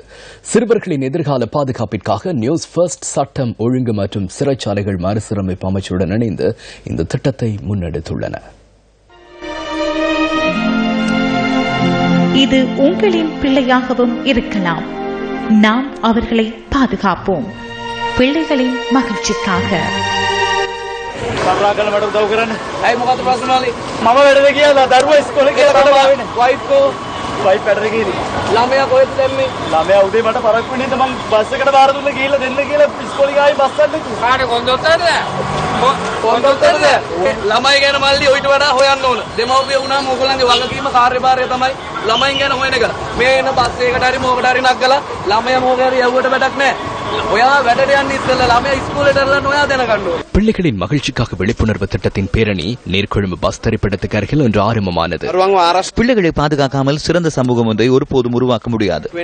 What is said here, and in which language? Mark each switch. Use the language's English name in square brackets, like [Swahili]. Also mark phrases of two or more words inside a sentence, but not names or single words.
[Tamil] சிறுவர்களின் எதிர்கால பாதுகாப்பிற்காக நியூஸ் ஃபர்ஸ்ட் சட்டம் ஒழுங்கு மற்றும் சிறைச்சாலைகள் மறுசீரமைப்பு அமைச்சுடன் இணைந்து இந்த திட்டத்தை முன்னெடுத்துள்ளன. இது உங்களின் பிள்ளையாகவும் இருக்கலாம். நாம் அவர்களை பாதுகாப்போம். பிள்ளைகளின் மகிழ்ச்சிக்காக. [Sinhala] සරලා මට උදව් කරන්න. ඇයි මොකද ප්‍රශ්න වලේ? මම වැඩට ගියා දරුවා ඉස්කෝලේ කියලා මම ආවේ නේ. වයිෆ් වැඩට ගිහින්. ළමයා කොහෙද දැම්මේ? ළමයා උදේ මට පරක්කු වෙන්න මම බස් එකට බාර දුන්න ගිහිල්ලා දෙන්න කියලා ඉස්කෝලේ ගායි බස් එකක් නේ. කාට කොන්දොත්තරද? කොන්දොත්තරද? ළමයි ගැන මල්ලි ඔයිට වඩා හොයන්න ඕන. දෙමව්පිය වුණාම ඕගොල්ලන්ගේ වගකීම කාර්යභාරය තමයි ළමයින් ගැන හොයන එක. මේ එන බස් එකකට හරි මොකට හරි නගලා ළමයා මොකද හරි යවුවට වැඩක් නැහැ. [Tamil] பிள்ளைகளின் மகிழ்ச்சிக்காக விழிப்புணர்வு திட்டத்தின் பேரணி நீர்கொழும்பு பஸ் திரைப்படத்துக்கு அருகில் இன்று ஆரம்பமானது. பிள்ளைகளை பாதுகாக்காமல் சிறந்த சமூகம் ஒன்றை ஒருபோதும் உருவாக்க முடியாது.